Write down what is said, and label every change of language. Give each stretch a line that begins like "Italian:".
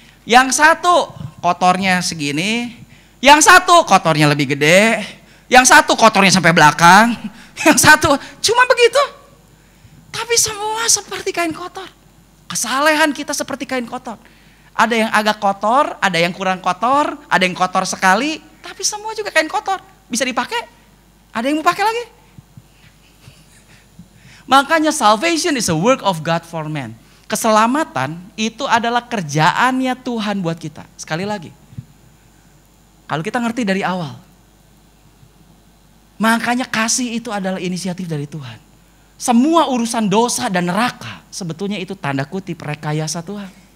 Indonesian: Yang satu kotornya segini, yang satu kotornya lebih gede, yang satu kotornya sampai belakang, yang satu cuma begitu. Tapi semua seperti kain kotor. Kesalehan kita seperti kain kotor. Ada yang agak kotor, ada yang kurang kotor, ada yang kotor sekali, tapi semua juga kain kotor. Bisa dipakai, ada yang mau pakai lagi.
English: Makanya salvation is a work of God for man.
Indonesian: Keselamatan itu adalah kerjaannya Tuhan buat kita. Sekali lagi, kalau kita ngerti dari awal, makanya kasih itu adalah inisiatif dari Tuhan. Semua urusan dosa dan neraka sebetulnya itu tanda kutip rekayasa Tuhan.